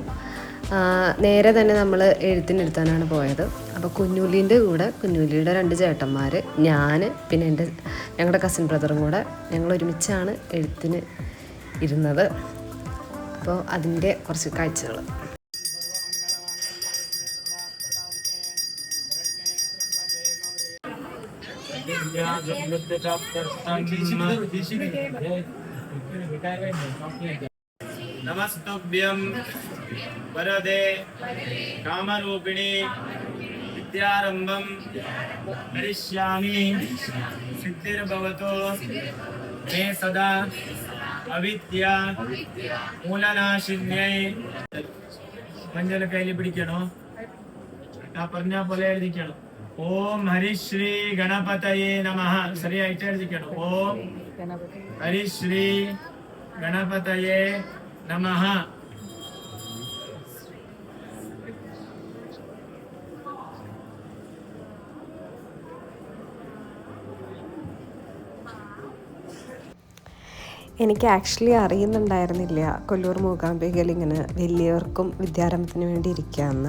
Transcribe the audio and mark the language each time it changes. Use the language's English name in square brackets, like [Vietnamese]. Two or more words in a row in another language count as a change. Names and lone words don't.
[Malayalam] നേരെ തന്നെ നമ്മൾ എഴുത്തിനെടുത്താനാണ് പോയത്. അപ്പോൾ കുഞ്ഞുലിൻ്റെ കൂടെ കുഞ്ഞുലിയുടെ 2 ചേട്ടന്മാർ, ഞാൻ, പിന്നെ ഞങ്ങളുടെ [English] cousin brother [Malayalam] കൂടെ ഞങ്ങൾ ഒരുമിച്ചാണ് എഴുത്തിന് ഇരുന്നത്. അപ്പോൾ അതിൻ്റെ കുറച്ച് കാഴ്ചകൾ. [Sanskrit] नमस्तुभ्यं वरदे कामरूपिणी विद्यारंभं करिष्यामि सिद्धिर्भवतु मे सदा अविद्या मूलनाशिन्यै. [Malayalam] മഞ്ഞൾ കയ്യിൽ പിടിക്കണോ? ആ പറഞ്ഞ പോലെ എഴുതിക്കണം. [Sanskrit] ഓം ഹരിശ്രീ ഗണപതയേ നമഃ. [Malayalam] ശരിയായിട്ട് എഴുതിക്കണം. [Sanskrit] ഓം ഹരിശ്രീ ഗണപതയേ നമഃ. [Malayalam] എനിക്ക് ആക്ച്വലി അറിയുന്നുണ്ടായിരുന്നില്ല കൊല്ലൂർ മൂകാംബികയിൽ ഇങ്ങനെ വലിയവർക്കും വിദ്യാരംഭത്തിന് വേണ്ടി ഇരിക്കാമെന്ന്.